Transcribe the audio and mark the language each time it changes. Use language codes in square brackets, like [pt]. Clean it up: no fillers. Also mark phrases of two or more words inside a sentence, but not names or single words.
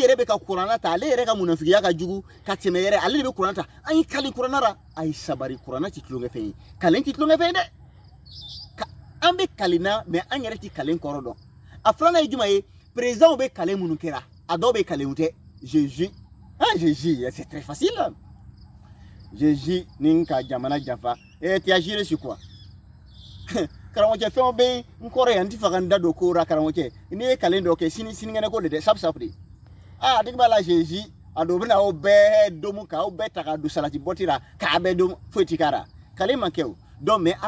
[bm] yɛrɛ bɛ ka kuranna ta ale yɛrɛ ka munafigiya ka jugu ka tɛmɛ yɛrɛ ale de bɛ kuranna ta an ye kali kuranna la a ye sabari kuranna ti tulonkɛfɛn ye kalen ti tulonkɛfɛn ye dɛ an bɛ kalenna mɛ an yɛrɛ ti kalen kɔrɔ dɔn a filanan ye jumɛn ye président bɛ kalen minnu kɛra a dɔw bɛ kalenw tɛ Jésus [fr] c'est très facile [bm] Jésus ni ka jamana janfa [fr] tu as géré sur quoi [bm] karamɔgɔcɛ fɛnw bɛ n kɔrɔ yan n ti fɛ ka n da don ko la karamɔgɔcɛ n'i ye kalen dɔ kɛ sinikɛnɛ ko de dɛ sabu de a tigi b'a la Jésus a dɔw bɛna aw bɛɛ domu k'aw bɛɛ ta ka don salati bɔti la k'a bɛɛ domu foyi ti k'a la kalen man kɛ o [fr] donc mais [bm] a